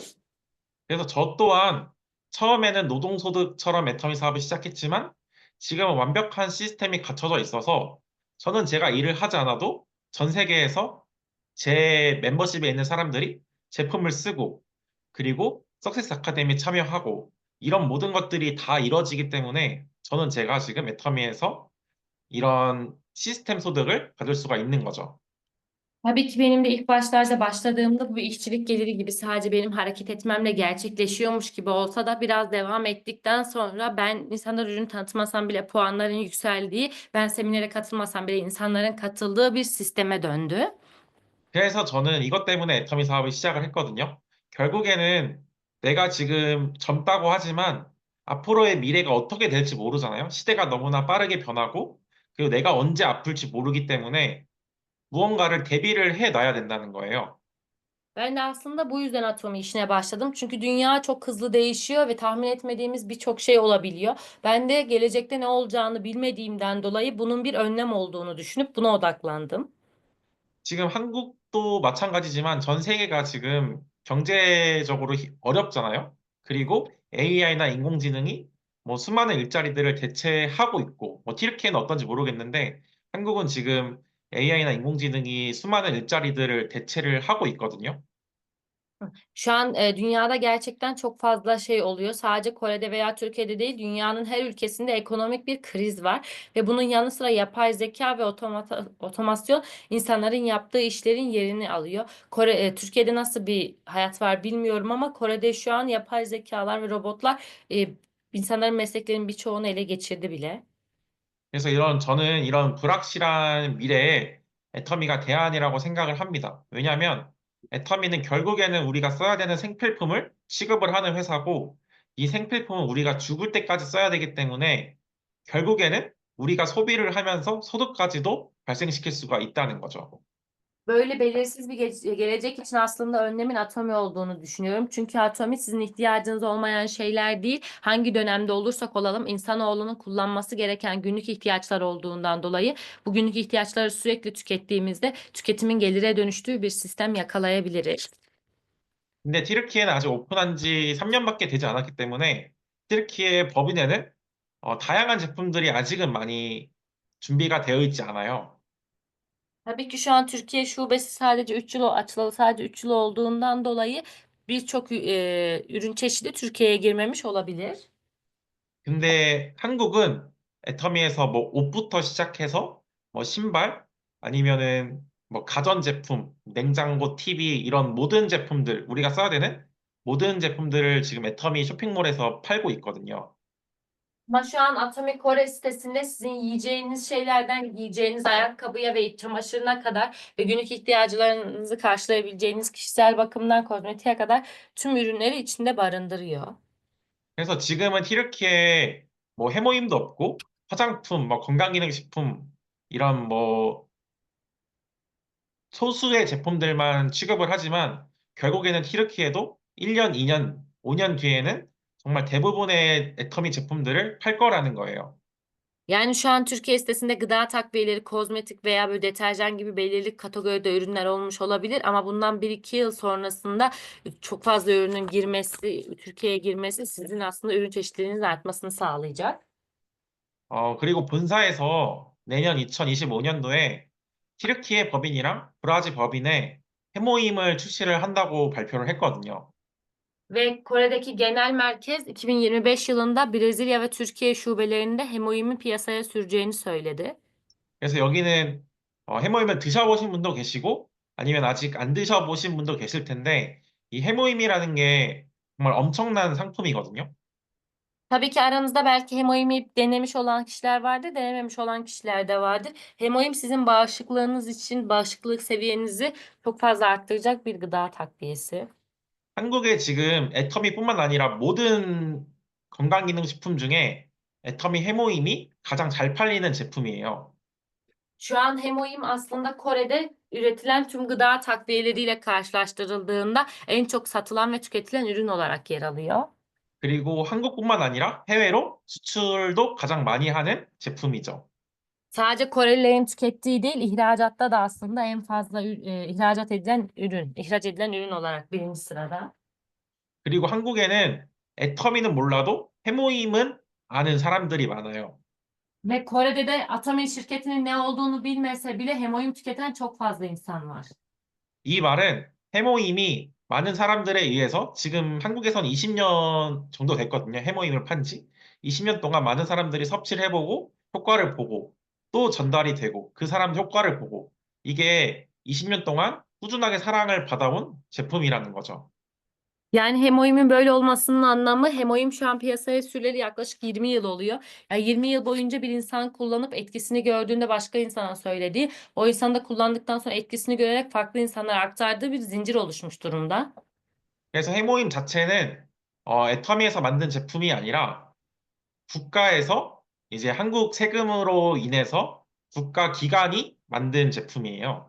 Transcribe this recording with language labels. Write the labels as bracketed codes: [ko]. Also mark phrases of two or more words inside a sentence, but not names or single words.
[ko] 그래서 저 또한 처음에는 노동소득처럼 애터미 사업을 시작했지만 지금은 완벽한 시스템이 갖춰져 있어서 저는 제가 일을 하지 않아도 전 세계에서 제 멤버십에 있는 사람들이 제품을 쓰고 그리고 석세스 아카데미 참여하고 이런 모든 것들이 다 이루어지기 때문에 저는 제가 지금 애터미에서 이런 시스템 소득을 받을 수가 있는 거죠. [tr] Tabii ki benim de ilk başlarda başladığımda bu bir işçilik geliri gibi sadece benim hareket etmemle gerçekleşiyormuş gibi olsa da biraz devam ettikten sonra ben insanlar ürün tanıtmasam bile puanların yükseldiği, ben seminere katılmasam bile insanların katıldığı bir sisteme döndü. [ko] 그래서 저는 이것 때문에 애터미 사업을 시작을 했거든요. 결국에는 내가 지금 젊다고 하지만 앞으로의 미래가 어떻게 될지 모르잖아요. 시대가 너무나 빠르게 변하고 그리고 내가 언제 아플지 모르기 때문에 무언가를 대비를 해 놔야 된다는 거예요. [tr] Ben de aslında bu yüzden atomi işine başladım. Çünkü dünya çok hızlı değişiyor ve tahmin etmediğimiz birçok şey olabiliyor. Ben de gelecekte ne olacağını bilmediğimden dolayı bunun bir önlem olduğunu düşünüp buna odaklandım. [ko] 지금 한국도 마찬가지지만 전 세계가 지금 경제적으로 어렵잖아요. 그리고 AI나 인공지능이 뭐 수많은 일자리들을 대체하고 있고, 뭐 튀르키예는 어떤지 moru겠는데 한국은 지금 AI나 인공지능이 수많은 일자리들을 대체를 하고 있거든요. [tr] Şu an dünyada gerçekten çok fazla şey oluyor. Sadece Kore'de veya Türkiye'de değil, dünyanın her ülkesinde ekonomik bir kriz var. Ve bunun yanı sıra yapay zeka ve otomasyon insanların yaptığı işlerin yerini alıyor. Türkiye'de nasıl bir hayat var bilmiyorum ama Kore'de şu an yapay zekalar ve robotlar insanların mesleklerinin birçoğunu ele geçirdi bile. [ko] 그래서 저는 이런 불확실한 미래에 애터미가 대안이라고 생각을 합니다. 왜냐하면 애터미는 결국에는 우리가 써야 되는 생필품을 취급을 하는 회사고 이 생필품은 우리가 죽을 때까지 써야 되기 때문에 결국에는 우리가 소비를 하면서 소득까지도 발생시킬 수가 있다는 거죠. [tr] Böyle belirsiz bir gelecek için aslında önlemin atomi olduğunu düşünüyorum. Çünkü atomi sizin ihtiyacınız olmayan şeyler değil. Hangi dönemde olursak olalım insanoğlunun kullanması gereken günlük ihtiyaçlar olduğundan dolayı bu günlük ihtiyaçları sürekli tükettiğimizde tüketimin gelire dönüştüğü bir sistem yakalayabiliriz. [ko] 근데 튀르키예는 아직 오픈한 지 3년밖에 되지 않았기 때문에 튀르키예 법인에는 다양한 제품들이 아직은 많이 준비가 되어 있지 않아요. [tr] Tabii ki şu an Türkiye şubesi sadece 3 yıl açılalı sadece 3 yıl olduğundan dolayı birçok ürün çeşidi Türkiye'ye girmemiş olabilir. [ko] 근데 한국은 애터미에서 뭐 옷부터 시작해서 뭐 신발 아니면은 뭐 가전제품, 냉장고, TV 이런 moden 제품들 우리가 써야 되는 모든 제품들을 지금 애터미 쇼핑몰에서 팔고 있거든요. [tr] Ama şu an Atomic Core sitesinde sizin yiyeceğiniz şeylerden giyeceğiniz ayakkabıya ve iç çamaşırına kadar ve günlük ihtiyaçlarınızı karşılayabileceğiniz kişisel bakımdan kozmetiğe kadar tüm ürünleri içinde barındırıyor. [ko] 그래서 지금은 티르키에 뭐 해모임도 없고 화장품, 뭐 건강기능식품 이런 뭐 소수의 제품들만 취급을 하지만 결국에는 티르키에도 1년, 2년, 5년 뒤에는 정말 대부분의 애터미 제품들을 팔 거라는 거예요. [tr] Yani şu an Türkiye sitesinde gıda takviyeleri, kozmetik veya böyle deterjan gibi belirli kategoride ürünler olmuş olabilir ama bundan 1-2 yıl sonrasında çok fazla ürünün girmesi, Türkiye'ye girmesi sizin aslında ürün çeşitliliğinizin artmasını sağlayacak. [ko] 그리고 본사에서 내년 2025년도에 티르키예 법인이랑 브라질 법인의 해모임을 출시를 한다고 발표를 했거든요. [tr] Ve Kore'deki genel merkez 2025 yılında Brezilya ve Türkiye şubelerinde hemoimi piyasaya süreceğini söyledi. [ko] 그래서 여기는 해모임을 드셔보신 분도 계시고 아니면 아직 안 드셔보신 분도 계실 텐데 이 해모임이라는 게 정말 엄청난 상품이거든요. [tr] Tabii ki aranızda belki hemoimi denemiş olan kişiler vardır, denememiş olan kişiler de vardır. Hemoim sizin bağışıklığınız için bağışıklık seviyenizi çok fazla arttıracak bir gıda takviyesi. [ko] 한국에 지금 애터미뿐만 아니라 모든 건강기능식품 중에 애터미 해모임이 가장 잘 팔리는 제품이에요. [tr] Şu an hemoim aslında Kore'de üretilen tüm gıda takviyeleriyle karşılaştırıldığında en çok satılan ve tüketilen ürün olarak yer alıyor. [ko] 그리고 한국뿐만 아니라 해외로 수출도 가장 많이 하는 제품이죠. [tr] Sadece Korelilerin tükettiği değil, ihracatta da aslında en fazla ihraç edilen ürün olarak birinci sırada. [ko] 그리고 한국에는 애터미는 몰라도 해모임은 아는 사람들이 많아요. [tr] Ve Kore'de de Atomi şirketinin ne olduğunu bilmese bile hemoim tüketen çok fazla insan var. [ko] 이 말은 해모임이 많은 사람들에 의해서 지금 한국에선 20년 정도 됐거든요. 해모임을 판 지. 20년 동안 많은 사람들이 섭취를 해보고 효과를 보고 또 전달이 되고 그 사람 효과를 보고 이게 20년 동안 꾸준하게 사랑을 받아온 제품이라는 거죠. [tr] Yani hemoimin böyle olmasının anlamı hemoim şu an piyasaya süreli yaklaşık 20 yıl oluyor. Yani 20 yıl boyunca bir insan kullanıp etkisini gördüğünde başka insana söylediği, o insan da kullandıktan sonra etkisini görerek farklı insanlara aktardığı bir zincir oluşmuş durumda. [ko] 그래서 해모임 자체는 애터미에서 만든 제품이 아니라 국가에서 이제 한국 세금으로 인해서 국가 기관이 만든 제품이에요.